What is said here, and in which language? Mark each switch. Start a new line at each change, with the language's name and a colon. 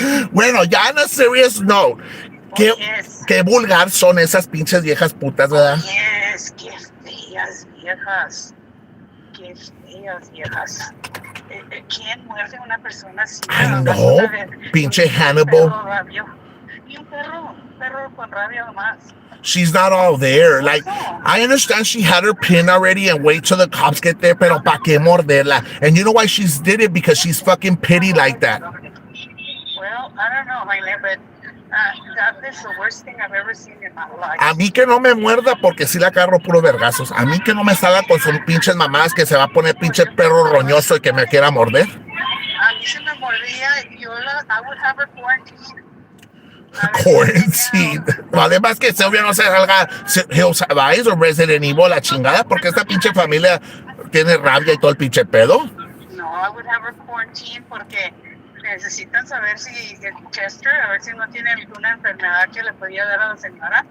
Spanish: Bueno, ya en
English: a serious note,
Spanish: qué vulgar son esas pinches viejas putas, ¿verdad?
English: Yes,
Spanish: qué feas viejas. Qué feas viejas. ¿Quién muerde a una persona así?
English: I know, pinche Hannibal.
Spanish: Y un perro con rabia nomás.
English: She's not all there. Like, I understand she had her pin already and wait till the cops get there,
Spanish: pero pa' qué morderla?
English: And you know why she's did it? Because she's fucking pity like that. Well, I don't know, Jaime, but That is the worst thing I've ever seen in my life.
Spanish: A mí que no me muerda porque sí la agarro puro vergazos. A mí que no me salga con sus pinches mamás que se va a poner pinche perro roñoso y que me quiera morder. A mí se me mordía,
English: I would have her quarantined. Quarantine.
Spanish: Vale más que Sylvia no se salga Hills Have o Resident Evil la chingada porque esta pinche familia tiene rabia y todo el pinche pedo. No,
English: I would have her quarantined
Spanish: porque necesitan saber si el Chester, a ver si no tiene alguna enfermedad que le podía dar a la señora.